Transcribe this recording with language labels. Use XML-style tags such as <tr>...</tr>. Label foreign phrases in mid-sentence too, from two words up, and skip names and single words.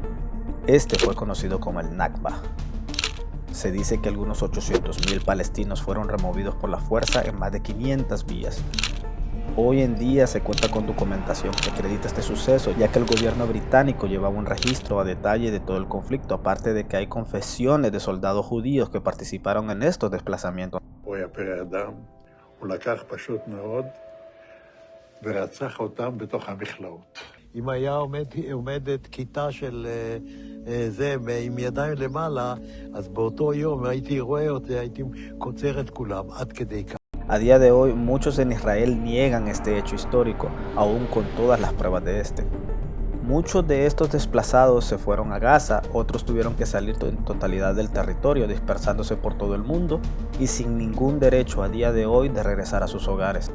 <es>Este fue conocido como el Nakba. Se dice que algunos 800.000 palestinos fueron removidos por la fuerza en más de 500 villas. Hoy en día se cuenta con documentación que acredita este suceso, ya que el gobierno británico llevaba un registro a detalle de todo el conflicto, aparte de que hay confesiones de soldados judíos que participaron en estos desplazamientos.</es> <he>אם היה עומדת כיתה של זה עם ידיים למעלה, אז באותו יום הייתי רואה אותי, הייתי קוצר את כולם, עד כדי כך.</he> <es>A día de hoy, muchos en Israel niegan este hecho histórico, aún con todas las pruebas de este. Muchos de estos desplazados se fueron a Gaza, otros tuvieron que salir en totalidad del territorio, dispersándose por todo el mundo y sin ningún derecho a día de hoy de regresar a sus hogares.</es>